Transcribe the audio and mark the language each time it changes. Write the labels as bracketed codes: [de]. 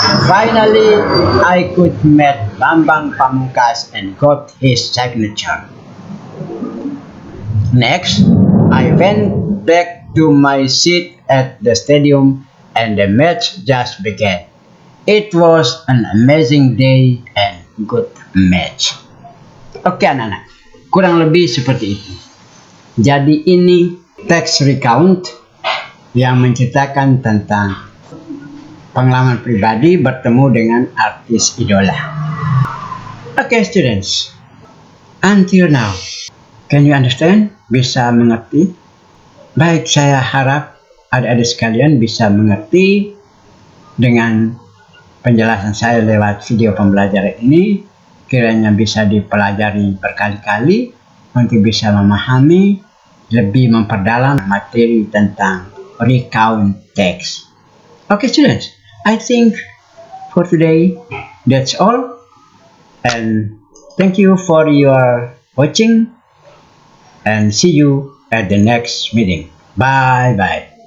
[en] Finally, I could meet Bambang Pamungkas and got his signature. Next, I went back to my seat at the stadium and the match just began. It was an amazing day and good match. [id] Oke anak-anak, kurang lebih seperti itu. Jadi ini teks recount yang menceritakan tentang pengalaman pribadi bertemu dengan artis idola. [en] Oke students, until now, can you understand? [id] Bisa mengerti? Baik, saya harap adik-adik sekalian bisa mengerti dengan penjelasan saya lewat video pembelajaran ini. Kiranya bisa dipelajari berkali-kali untuk bisa memahami, lebih memperdalam materi tentang recount text. [en] Okay students, I think for today that's all, and thank you for your watching and see you at the next meeting. Bye bye.